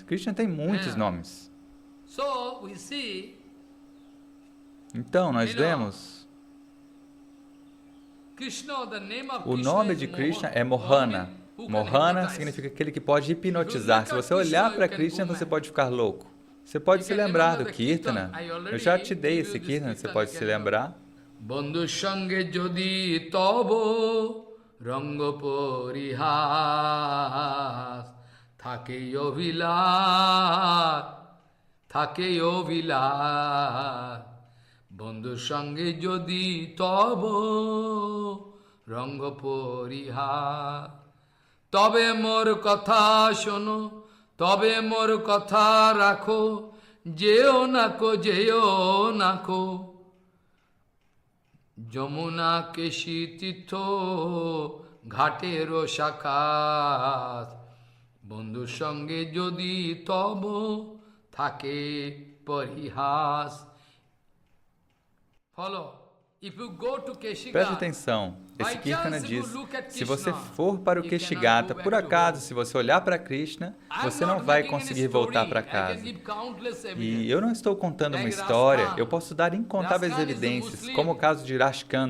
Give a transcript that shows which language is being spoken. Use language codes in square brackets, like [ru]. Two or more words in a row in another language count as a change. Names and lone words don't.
[pt] Krishna tem muitos nomes. Então, nós vemos, o nome de Krishna é Mohana. Mohana significa aquele que pode hipnotizar. Se você olhar para Krishna, você pode ficar louco. Você pode se lembrar do Kirtana. Eu já te dei esse Kirtana, você pode se lembrar. [bn] বন্ধু সঙ্গে যদি তব রঙ্গ পরিহাস থাকে যোভিলার বন্ধু সঙ্গে যদি তব রঙ্গ পরিহাস তবে মোর কথা শোনো তবে মোর কথা রাখো যেও নাকো যমুনা কেশী তীর্থ ঘাটের শাখাত বন্ধুর সঙ্গে যদি তব থাকে পরিহাস ফলো. [pt] Preste atenção, esse Kirtana diz, se você for para o Keshigata, por acaso, se você olhar para Krishna, você não vai conseguir voltar para casa. E eu não estou contando uma história, eu posso dar incontáveis evidências, como o caso de Rashkan.